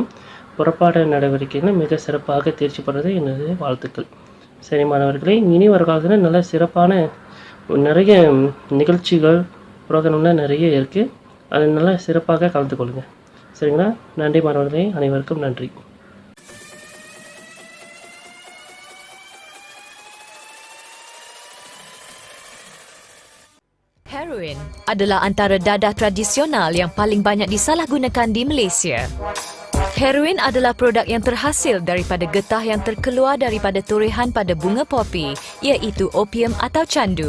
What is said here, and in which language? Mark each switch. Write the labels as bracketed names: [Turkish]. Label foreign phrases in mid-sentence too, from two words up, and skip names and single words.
[Tamil] புறப்பாட நடவடிக்கைகள் மிக சிறப்பாக தேர்ச்சி பெறுவது எனது வாழ்த்துக்கள். சரி மாணவர்களை, இனி வர காலத்தில் நல்ல சிறப்பான நிறைய நிகழ்ச்சிகள் ப்ரோக்ராம்லாம் நிறைய இருக்குது. அது நல்லா சிறப்பாக கலந்து கொள்ளுங்கள். சரிங்களா? நன்றி மாணவர்களே, அனைவருக்கும் நன்றி. [Malay] Heroin adalah antara dadah tradisional yang paling banyak disalahgunakan di Malaysia. Heroin adalah produk yang terhasil daripada getah yang terkeluar daripada torehan pada bunga popi, iaitu opium atau candu.